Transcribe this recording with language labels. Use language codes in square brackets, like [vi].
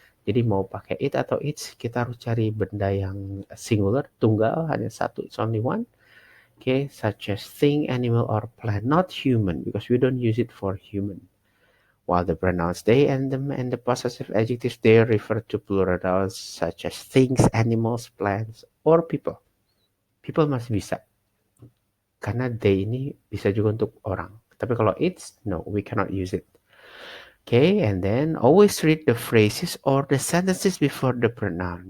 [id] Jadi mau pakai it atau it's, kita harus cari benda yang singular, tunggal, hanya satu, [en] it's only one. Okay, such as thing, animal, or plant, not human, because we don't use it for human. While the pronouns they and them and the possessive adjectives they refer to plurals such as things, animals, plants, or people. [id] People masih bisa. Karena they ini bisa juga untuk orang. Tapi kalau it's, [en] no, we cannot use it. Okay, and then always read the phrases or the sentences before the pronoun.